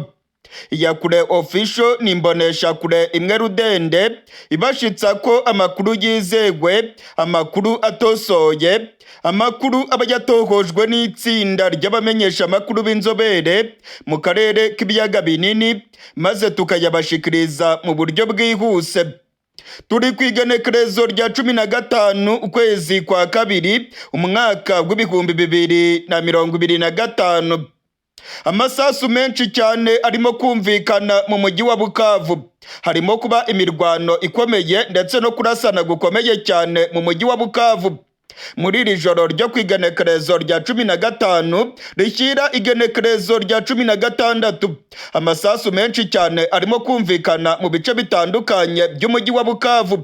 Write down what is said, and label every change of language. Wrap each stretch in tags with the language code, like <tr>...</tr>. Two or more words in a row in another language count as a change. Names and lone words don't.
<rw>Iyakure Official ni imboneshakure imwe rudende ibashitsa ko amakuru yizegwe, amakuru atosoye, amakuru aba yatohojwe n'itsinda ry'abamenyesha amakuru b'inzobere mu karere k'ibiyaga binini maze tukayabashikiriza mu buryo bwihuse. Turi ku igenekerezo rya 15 ukwezi kwa kabiri umwaka w'ibihumbi 2025. Amasasu menshi cyane arimo kumvikana mu mujyi wa Bukavu. Harimo kuba imirwano ikomeye ndetse no kurasana gukomeye cyane mu mujyi wa Bukavu. Muri iri joro ryo ku igenekerezo rya 15 rishyira igenekerezo rya 16, amasasu menshi cyane arimo kumvikana mu bice bitandukanye by'umujyi wa Bukavu.</rw>